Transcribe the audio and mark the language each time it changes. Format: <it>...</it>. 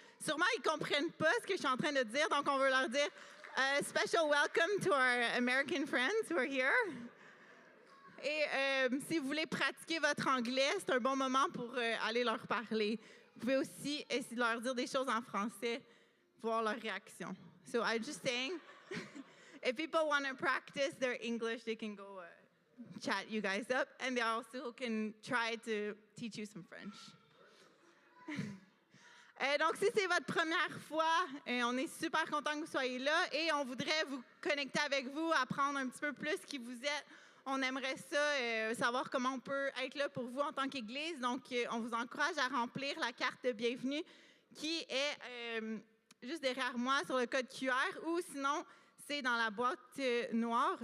<fr>Sûrement, ils ne comprennent pas ce que je suis en train de dire, donc on veut leur dire</fr> <en>special welcome to our American friends who are here.</en> <fr>Et si vous voulez pratiquer votre anglais, c'est un bon moment pour aller leur parler. Vous pouvez aussi essayer de leur dire des choses en français, voir leur réaction.</fr> <en>So I'm just saying, if people want to practice their English, they can go chat you guys up, and they also can try to teach you some French.</en> <fr>Donc, si c'est votre première fois, on est super content que vous soyez là et on voudrait vous connecter avec vous, apprendre un petit peu plus qui vous êtes. On aimerait ça, savoir comment on peut être là pour vous en tant qu'Église. Donc, on vous encourage à remplir la carte de bienvenue qui est juste derrière moi sur le code QR ou sinon, c'est dans la boîte noire.</fr>